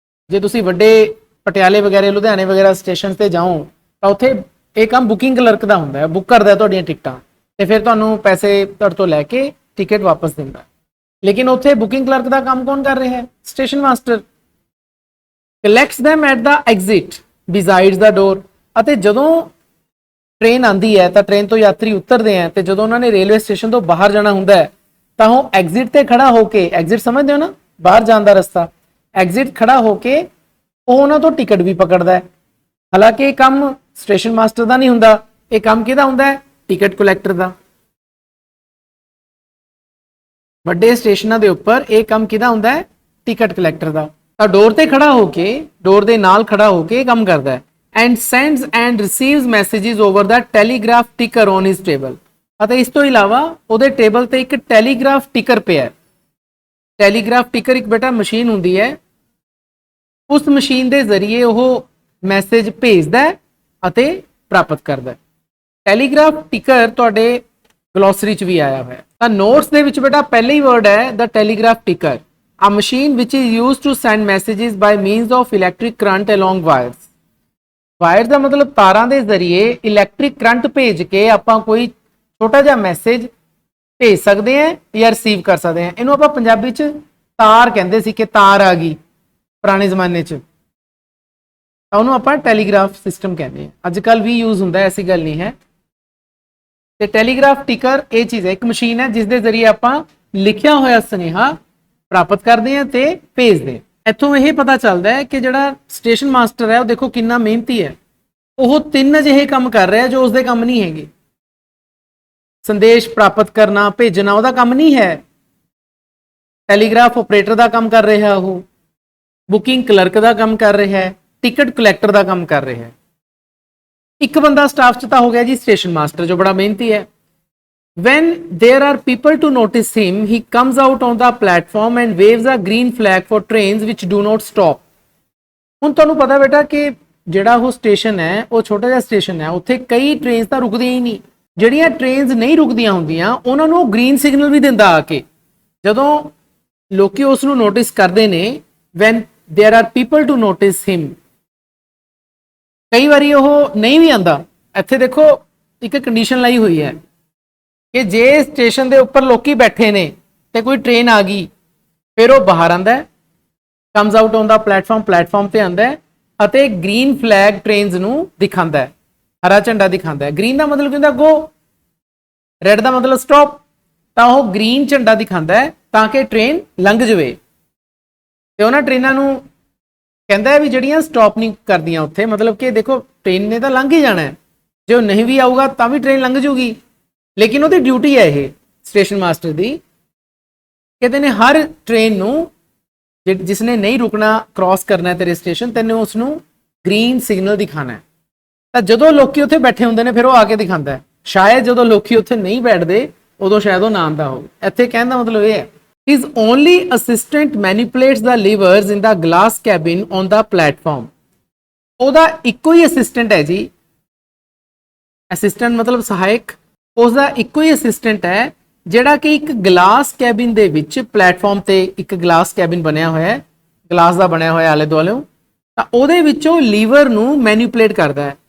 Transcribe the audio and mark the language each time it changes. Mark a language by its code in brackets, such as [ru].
[pa] ਜੇ ਤੁਸੀਂ ਵੱਡੇ ਪਟਿਆਲੇ ਵਗੈਰਾ, ਲੁਧਿਆਣੇ ਵਗੈਰਾ ਸਟੇਸ਼ਨ ਤੇ ਜਾਓ ਤਾਂ ਉੱਥੇ ਇਹ ਕੰਮ ਬੁਕਿੰਗ ਕਲਰਕ ਦਾ ਹੁੰਦਾ ਹੈ, ਬੁੱਕ ਕਰਦਾ ਤੁਹਾਡੀਆਂ ਟਿਕਟਾਂ ਤੇ ਫਿਰ ਤੁਹਾਨੂੰ ਪੈਸੇ ਤੁਹਾਡੇ ਤੋਂ ਲੈ ਕੇ ਟਿਕਟ ਵਾਪਸ ਦਿੰਦਾ। ਲੇਕਿਨ ਉੱਥੇ ਬੁਕਿੰਗ ਕਲਰਕ ਦਾ ਕੰਮ ਕੌਣ ਕਰ ਰਿਹਾ ਹੈ? Station master. [en] Collects them at the exit besides the door। [pa] ਅਤੇ ਜਦੋਂ ਟ੍ਰੇਨ ਆਂਦੀ ਹੈ ਤਾਂ ਟ੍ਰੇਨ ਤੋਂ ਯਾਤਰੀ ਉਤਰਦੇ ਆ, ਤੇ ਜਦੋਂ ਉਹਨਾਂ ਨੇ ਰੇਲਵੇ ਸਟੇਸ਼ਨ ਤੋਂ ਬਾਹਰ ਜਾਣਾ ਹੁੰਦਾ ਹੈ ਤਾਂ ਉਹ ਐਗਜ਼ਿਟ ਤੇ ਖੜਾ ਹੋ ਕੇ, ਐਗਜ਼ਿਟ ਸਮਝਦੇ ਹੋ ਨਾ, ਬਾਹਰ ਜਾਣ ਦਾ ਰਸਤਾ, ਐਗਜ਼ਿਟ ਖੜਾ ਹੋ ਕੇ ਉਹ ਉਹਨਾਂ ਤੋਂ ਟਿਕਟ ਵੀ ਪਕੜਦਾ ਹੈ। ਹਾਲਾਂਕਿ ਇਹ ਕੰਮ ਸਟੇਸ਼ਨ ਮਾਸਟਰ ਦਾ ਨਹੀਂ ਹੁੰਦਾ, ਇਹ ਕੰਮ ਕਿਹਦਾ ਹੁੰਦਾ ਹੈ? ਟਿਕਟ ਕਲੈਕਟਰ ਦਾ। ਵੱਡੇ ਸਟੇਸ਼ਨਾਂ ਦੇ ਉੱਪਰ ਇਹ ਕੰਮ ਕਿਹਦਾ ਹੁੰਦਾ ਹੈ? ਟਿਕਟ ਕਲੈਕਟਰ ਦਾ। ਤਾਂ ਡੋਰ ਤੇ ਖੜਾ ਹੋ ਕੇ, ਡੋਰ ਦੇ ਨਾਲ ਖੜਾ ਹੋ ਕੇ ਕੰਮ ਕਰਦਾ ਹੈ। [en] And sends and receives messages over the telegraph ticker on his table. [pa] ਅਤੇ ਇਸ ਤੋਂ ਇਲਾਵਾ ਉਹਦੇ ਟੇਬਲ ਤੇ ਇੱਕ ਟੈਲੀਗ੍ਰਾਫ ਟਿਕਰ ਪਿਆ। ਟੈਲੀਗ੍ਰਾਫ ਟਿਕਰ ਇੱਕ ਬੇਟਾ ਮਸ਼ੀਨ ਹੁੰਦੀ ਹੈ, ਉਸ ਮਸ਼ੀਨ ਦੇ ਜ਼ਰੀਏ ਉਹ ਮੈਸੇਜ ਭੇਜਦਾ ਅਤੇ ਪ੍ਰਾਪਤ ਕਰਦਾ। ਟੈਲੀਗ੍ਰਾਫ ਟਿਕਰ ਤੁਹਾਡੇ ਗਲੋਸਰੀ ਚ ਵੀ ਆਇਆ ਹੋਇਆ। ਤਾਂ ਨੋਟਸ ਦੇ ਵਿੱਚ ਬੇਟਾ ਪਹਿਲਾ ਹੀ ਵਰਡ ਹੈ ਦਾ telegraph ਟਿਕਰ, [en] a machine which is used to send messages by means of electric current along wires। [pa] Wire ਦਾ ਮਤਲਬ ਤਾਰਾਂ ਦੇ ਜ਼ਰੀਏ ਇਲੈਕਟ੍ਰਿਕ ਕਰੰਟ ਭੇਜ ਕੇ ਆਪਾਂ ਕੋਈ ਛੋਟਾ ਜਿਹਾ ਮੈਸੇਜ ਭੇਜ ਸਕਦੇ ਹਾਂ ਜਾਂ ਰਿਸੀਵ ਕਰ ਸਕਦੇ ਹਾਂ। ਇਹਨੂੰ ਆਪਾਂ ਪੰਜਾਬੀ ਚ ਤਾਰ ਕਹਿੰਦੇ ਸੀ, ਕਿ ਤਾਰ ਆ ਗਈ ਪੁਰਾਣੇ ਜ਼ਮਾਨੇ ਚ, ਤਾਂ ਉਹਨੂੰ ਆਪਾਂ ਟੈਲੀਗ੍ਰਾਫ ਸਿਸਟਮ ਕਹਿੰਦੇ ਹਾਂ। ਅੱਜ ਕੱਲ ਵੀ ਯੂਜ਼ ਹੁੰਦਾ, ਐਸੀ ਗੱਲ ਨਹੀਂ ਹੈ। ਤੇ ਟੈਲੀਗ੍ਰਾਫ ਟਿਕਰ ਇਹ ਚੀਜ਼ ਹੈ, ਇੱਕ ਮਸ਼ੀਨ ਹੈ ਜਿਸ ਦੇ ਜ਼ਰੀਏ ਆਪਾਂ ਲਿਖਿਆ ਹੋਇਆ ਸੁਨੇਹਾ ਪ੍ਰਾਪਤ ਕਰਦੇ ਹਾਂ ਤੇ ਭੇਜਦੇ ਹਾਂ। ਇੱਥੋਂ ਇਹ ਪਤਾ ਚੱਲਦਾ ਹੈ ਕਿ ਜਿਹੜਾ ਸਟੇਸ਼ਨ ਮਾਸਟਰ ਹੈ ਉਹ ਦੇਖੋ ਕਿੰਨਾ ਮਿਹਨਤੀ ਹੈ। ਉਹ ਤਿੰਨ ਅਜਿਹੇ ਕੰਮ ਕਰ ਰਿਹਾ ਜੋ ਉਸਦੇ ਕੰਮ ਨਹੀਂ ਹੈਗੇ। ਸੰਦੇਸ਼ ਪ੍ਰਾਪਤ ਕਰਨਾ, ਭੇਜਣਾ ਉਹਦਾ ਕੰਮ ਨਹੀਂ ਹੈ। ਟੈਲੀਗ੍ਰਾਫ ਆਪਰੇਟਰ ਦਾ ਕੰਮ ਕਰ ਰਿਹਾ, ਉਹ ਬੁਕਿੰਗ ਕਲਰਕ ਦਾ ਕੰਮ ਕਰ ਰਿਹਾ ਹੈ, ਟਿਕਟ ਕਲੈਕਟਰ ਦਾ ਕੰਮ ਕਰ ਰਿਹਾ ਹੈ। ਇੱਕ ਬੰਦਾ ਸਟਾਫ 'ਚ ਤਾਂ ਹੋ ਗਿਆ ਜੀ ਸਟੇਸ਼ਨ ਮਾਸਟਰ, ਜੋ ਬੜਾ ਮਿਹਨਤੀ ਹੈ। [en] When there are people to notice him, he comes out on the platform and waves a green flag for trains which do not stop. [pa] ਹੁਣ ਤੁਹਾਨੂੰ ਪਤਾ ਬੇਟਾ ਕਿ ਜਿਹੜਾ ਉਹ ਸਟੇਸ਼ਨ ਹੈ ਉਹ ਛੋਟਾ ਜਿਹਾ ਸਟੇਸ਼ਨ ਹੈ, ਉੱਥੇ ਕਈ ਟ੍ਰੇਨਸ ਤਾਂ ਰੁਕਦੀਆਂ ਹੀ ਨਹੀਂ। ਜਿਹੜੀਆਂ ਟ੍ਰੇਨਸ ਨਹੀਂ ਰੁਕਦੀਆਂ ਹੁੰਦੀਆਂ ਉਹਨਾਂ ਨੂੰ ਉਹ ਗ੍ਰੀਨ ਸਿਗਨਲ ਵੀ ਦਿੰਦਾ ਆ ਕੇ, ਜਦੋਂ ਲੋਕੀ ਉਸ ਨੂੰ ਨੋਟਿਸ ਕਰਦੇ ਨੇ। [en] when there are people to notice him, [pa] ਕਈ ਵਾਰੀ ਉਹ ਨਹੀਂ ਵੀ ਆਂਦਾ। ਇੱਥੇ ਦੇਖੋ ਇੱਕ ਕੰਡੀਸ਼ਨ ਲਾਈ ਹੋਈ ਹੈ ਕਿ ਜੇ ਸਟੇਸ਼ਨ ਦੇ ਉੱਪਰ ਲੋਕੀ ਬੈਠੇ ਨੇ ਤੇ ਕੋਈ ਟ੍ਰੇਨ ਆ ਗਈ, ਫਿਰ ਉਹ ਬਾਹਰ ਆਂਦਾ, [en] comes out on the platform [pa] ਤੇ ਆਂਦਾ ਅਤੇ ਗ੍ਰੀਨ ਫਲੈਗ ਟ੍ਰੇਨਸ ਨੂੰ ਦਿਖਾਉਂਦਾ ਹੈ, ਹਰਾ ਝੰਡਾ ਦਿਖਾਉਂਦਾ ਹੈ। ਗ੍ਰੀਨ ਦਾ ਮਤਲਬ ਕਹਿੰਦਾ ਗੋ, ਰੈਡ ਦਾ ਮਤਲਬ ਸਟਾਪ, ਤਾਂ ਉਹ ਗ੍ਰੀਨ ਝੰਡਾ ਦਿਖਾਉਂਦਾ ਹੈ ਤਾਂ ਕਿ ਟ੍ਰੇਨ ਲੰਘ ਜਾਵੇ। ਤੇ ਉਹਨਾਂ ਟ੍ਰੇਨਾਂ ਨੂੰ ਕਹਿੰਦਾ ਹੈ ਵੀ ਜਿਹੜੀਆਂ ਸਟਾਪ ਨਹੀਂ ਕਰਦੀਆਂ ਉੱਥੇ, ਮਤਲਬ ਕਿ ਦੇਖੋ ਟ੍ਰੇਨ ਨੇ ਤਾਂ ਲੰਘ ਹੀ ਜਾਣਾ, ਜੇ ਉਹ ਨਹੀਂ ਵੀ ਆਊਗਾ ਤਾਂ ਵੀ ਟ੍ਰੇਨ ਲੰਘ ਜੂਗੀ, ਲੇਕਿਨ ਉਹਦੀ ਡਿਊਟੀ ਹੈ ਇਹ ਸਟੇਸ਼ਨ ਮਾਸਟਰ ਦੀ, ਕਹਿੰਦੇ ਨੇ ਹਰ ਟ੍ਰੇਨ ਨੂੰ ਜਿਸਨੇ ਨਹੀਂ ਰੁਕਣਾ, ਕ੍ਰਾਸ ਕਰਨਾ ਤੇਰੇ ਸਟੇਸ਼ਨ, ਤੈਨੂੰ ਉਸ ਨੂੰ ਗ੍ਰੀਨ ਸਿਗਨਲ ਦਿਖਾਣਾ ਹੈ। ਤਾਂ ਜਦੋਂ ਲੋਕੀ ਉੱਥੇ ਬੈਠੇ ਹੁੰਦੇ ਨੇ ਫਿਰ ਉਹ ਆ ਕੇ ਦਿਖਾਉਂਦਾ ਹੈ। ਸ਼ਾਇਦ ਜਦੋਂ ਲੋਕੀ ਉੱਥੇ ਨਹੀਂ ਬੈਠਦੇ ਉਦੋਂ ਸ਼ਾਇਦ ਉਹ ਨਾ ਆਉਂਦਾ ਹੋਵੇ। ਇੱਥੇ ਕਹਿਣ ਦਾ ਮਤਲਬ ਇਹ ਹੈ, [en] his only assistant manipulates the levers in the glass cabin on the platform. [pa] ਉਹਦਾ ਇੱਕੋ ਹੀ ਅਸਿਸਟੈਂਟ ਹੈ ਜੀ, ਅਸਿਸਟੈਂਟ ਮਤਲਬ ਸਹਾਇਕ, ਉਸਦਾ ਇੱਕੋ ਹੀ ਅਸਿਸਟੈਂਟ ਹੈ ਜਿਹੜਾ ਕਿ ਇੱਕ ਗਲਾਸ ਕੈਬਿਨ ਦੇ ਵਿੱਚ, ਪਲੇਟਫਾਰਮ ਤੇ ਇੱਕ ਗਲਾਸ ਕੈਬਿਨ ਬਣਿਆ ਹੋਇਆ ਹੈ, ਗਲਾਸ ਦਾ ਬਣਿਆ ਹੋਇਆ ਆਲੇ ਦੁਆਲੇ, ਤਾਂ ਉਹਦੇ ਵਿੱਚੋਂ ਲੀਵਰ ਨੂੰ ਮੈਨੀਪੂਲੇਟ ਕਰਦਾ ਹੈ।